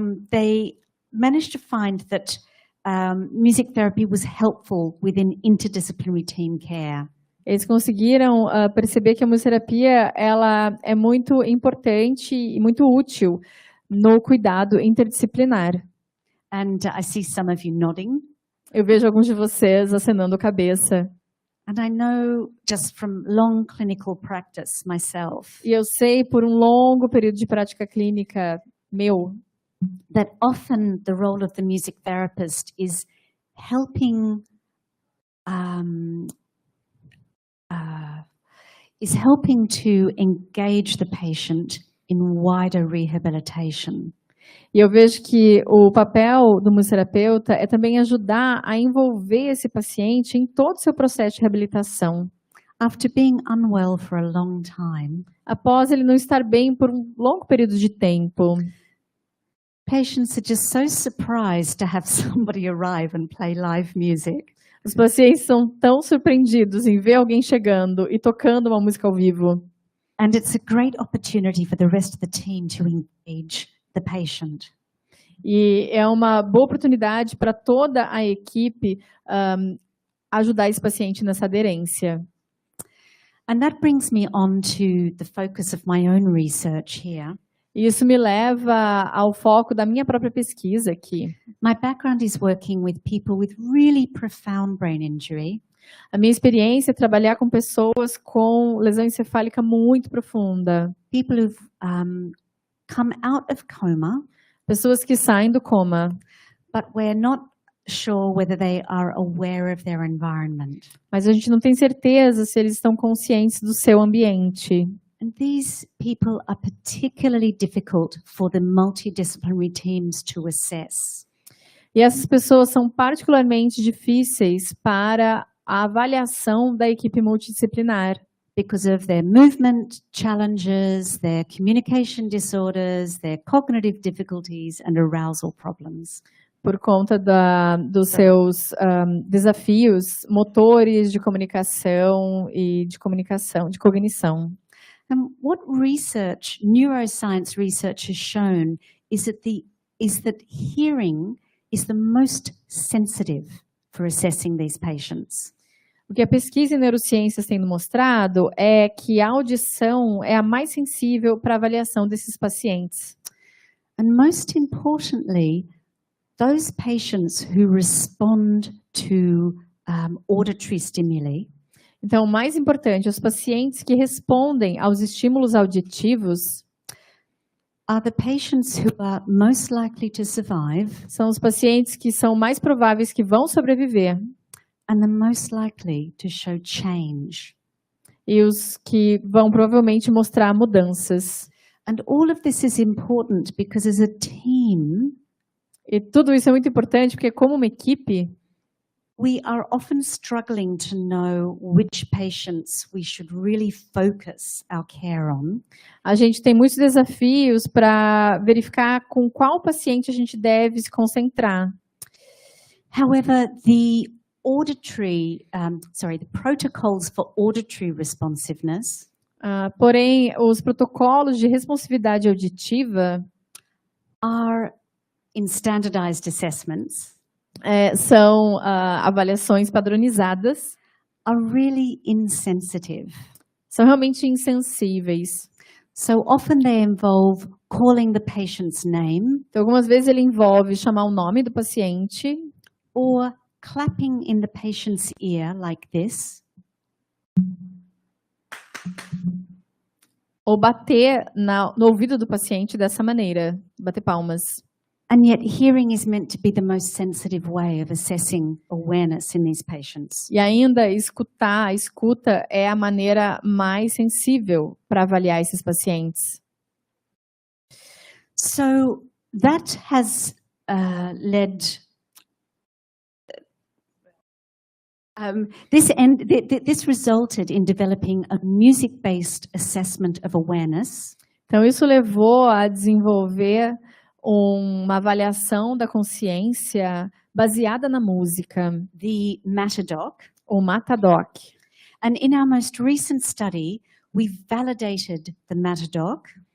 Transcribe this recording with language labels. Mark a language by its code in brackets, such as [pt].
[en] they managed to find that music therapy was helpful within interdisciplinary team care. [pt] eles conseguiram perceber que a musicoterapia ela é muito importante e muito útil no cuidado interdisciplinar. [en] And I see some of you nodding. [pt] Eu vejo alguns de vocês acenando a cabeça. [en] And I know just from long clinical practice myself [pt] E eu sei, por um longo período de prática clínica meu, [en] that often the role of the music therapist is helping to engage the patient in wider rehabilitation. [pt] e eu vejo que o papel do musicoterapeuta é também ajudar a envolver esse paciente em todo o seu processo de reabilitação. [en] After being unwell for a long time, [pt] Após ele não estar bem por um longo período de tempo, [en] patients are just so surprised to have somebody arrive and play live music. [pt] Os pacientes são tão surpreendidos em ver alguém chegando e tocando uma música ao vivo. [en] And it's a great opportunity for the rest of the team to engage the patient. [pt] E é uma boa oportunidade para toda a equipe ajudar esse paciente nessa aderência. [en] And that brings me on to the focus of my own research here. [pt] E isso me leva ao foco da minha própria pesquisa aqui. [en] My background is working with people with really profound brain injury. [pt] A minha experiência é trabalhar com pessoas com lesão encefálica muito profunda. [en] People who've come out of coma. [pt] Pessoas que saem do coma. [en] But we're not sure whether they are aware of their environment. [pt] Mas a gente não tem certeza se eles estão conscientes do seu ambiente. [en] And these people are particularly difficult for the multidisciplinary teams to assess. [pt] E essas pessoas são particularmente difíceis para a avaliação da equipe multidisciplinar. [en] Because of their movement challenges, their communication disorders, their cognitive difficulties and arousal problems. [pt] Por conta dos seus desafios motores de comunicação e de cognição. [en] And what research, neuroscience research has shown is that hearing is the most sensitive for assessing these patients. [pt] O que a pesquisa em neurociências tem mostrado é que a audição é a mais sensível para a avaliação desses pacientes. [en] And most importantly, those patients who respond to auditory stimuli. [pt] Então, o mais importante, os pacientes que respondem aos estímulos auditivos [en] are the patients who are most likely to survive. [pt] São os pacientes que são mais prováveis que vão sobreviver. [en] And the most likely to show change. [pt] E os que vão provavelmente mostrar mudanças. [en] And all of this is important because as a team, [pt] e tudo isso é muito importante porque como uma equipe, [en] we are often struggling to know which patients we should really focus our care on. [pt] A gente tem muitos desafios para verificar com qual paciente a gente deve se concentrar. [en] However, the protocols for auditory responsiveness [pt] porém, os protocolos de responsividade auditiva [en] are in standardized assessments. [pt] São avaliações padronizadas. [en] Are really insensitive. [pt] São realmente insensíveis. [en] So often they involve calling the patient's name. [pt] Então, algumas vezes ele envolve chamar o nome do paciente. [en] Or clapping in the patient's ear like this. [pt] Ou bater no ouvido do paciente dessa maneira, bater palmas. [en] And yet hearing is meant to be the most sensitive way of assessing awareness in these patients. [pt] E ainda a escuta é a maneira mais sensível para avaliar esses pacientes. [en] So that has led this resulted in developing a music-based assessment of awareness. [pt] Então isso levou a desenvolver uma avaliação da consciência baseada na música. [en] The Matadoc. [pt] O Matadoc. [en] And in our most recent study, we validated the Matadoc.